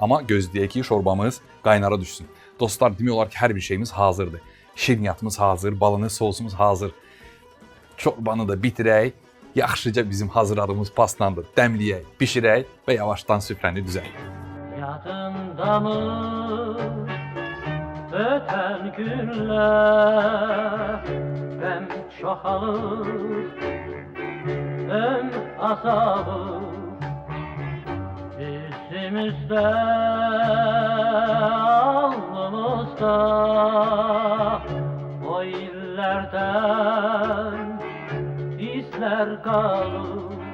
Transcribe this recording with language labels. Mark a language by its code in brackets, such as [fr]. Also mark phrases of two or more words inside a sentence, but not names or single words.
[az] Amma gözləyək ki, şorbamız qaynara düşsün. Dostlar, demək olar ki, hər bir şeyimiz hazırdır. Şirniyyatımız hazır, bolognese sosumuz hazır. çorbanı da bitirək, yaxşıca bizim hazırladığımız paslanı da dəmləyək, bişirək və yavaşdan süfrəni düzək. [tr] Yadında mı öten günler? Hem çoğalır hem azalır bizimizde, alnımızda o illerden izler kalır.